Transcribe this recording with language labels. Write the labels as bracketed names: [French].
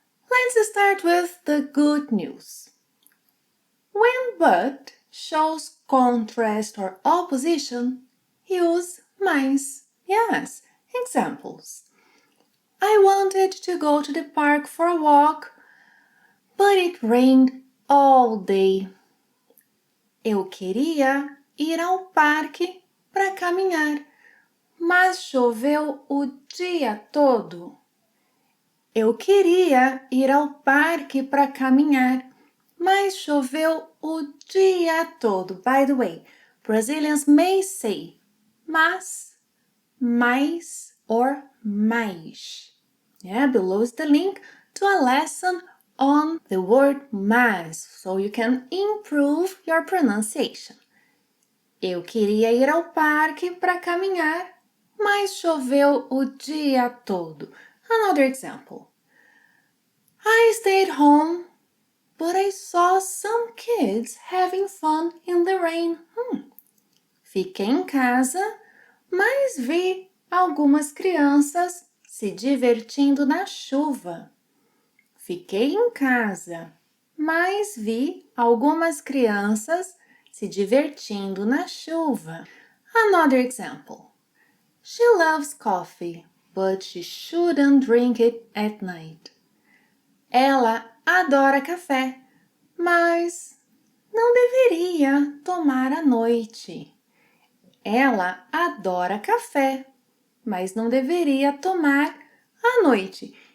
[English] Let's start with the good news. When but shows contrast or opposition, use mais. Yes, examples. I wanted to go to the park for a walk, but it rained all day. [Portuguese] Eu queria ir ao parque para caminhar, mas choveu o dia todo. Eu queria ir ao parque para caminhar, mas choveu o dia todo. [English] By the way, Brazilians may say mas, mais, or mais. Yeah, below is the link to a lesson on the word mas, so you can improve your pronunciation. [Portuguese] Eu queria ir ao parque para caminhar, mas choveu o dia todo. [English] Another example. I stayed home, but I saw some kids having fun in the rain. [Portuguese] Fiquei em casa, mas vi algumas crianças se divertindo na chuva. Fiquei em casa, mas vi algumas crianças se divertindo na chuva. Another example. [English] She loves coffee, but she shouldn't drink it at night. [Portuguese] Ela adora café, mas não deveria tomar à noite. Ela adora café, mas não deveria tomar à noite.